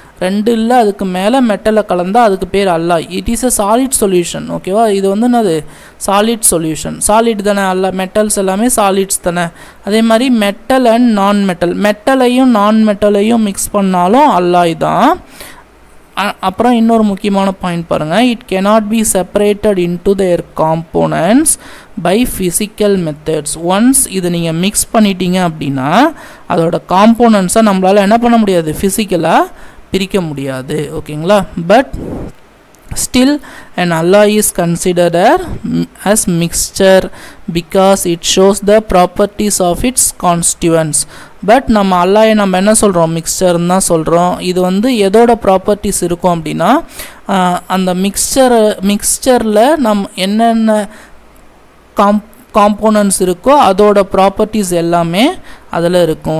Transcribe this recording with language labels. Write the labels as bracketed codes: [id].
[ta] 2 இல்லை அதுக்கு மேலே மெட்டலை கலந்தால் அதுக்கு பேர் alloy. [en] It is a solid solution. [ta] ஓகேவா, இது வந்து என்னது சாலிட் சொல்யூஷன். சாலிட் தானே, மெட்டல்ஸ் எல்லாமே சாலிட்ஸ் தானே. அதே மாதிரி மெட்டல் அண்ட் நான் மெட்டல், மெட்டலையும் நான் மெட்டலையும் மிக்ஸ் பண்ணாலும் அல்லாய் தான். அப்புறம் இன்னொரு முக்கியமான பாயிண்ட் பாருங்கள், [en] It cannot be separated into their components by physical methods. [ta] Once இது நீங்கள் மிக்ஸ் பண்ணிட்டீங்க அப்படின்னா அதோட காம்போனன்ட்ஸை நம்மளால் என்ன பண்ண முடியாது, ஃபிசிக்கலாக பிரிக்க முடியாது. [en] ஓகேங்களா, but still an alloy is considered as mixture because it shows the properties of its constituents. [ta] But நம்ம அல்லாயை நம்ம என்ன சொல்கிறோம், மிக்சர்னு தான் சொல்கிறோம். இது வந்து எதோட ப்ராப்பர்ட்டிஸ் இருக்கும் அப்படின்னா அந்த மிக்சரில் என்னென்ன காம்போனன்ட்ஸ் இருக்கோ அதோட ப்ராப்பர்ட்டிஸ் எல்லாமே அதில் இருக்கும்.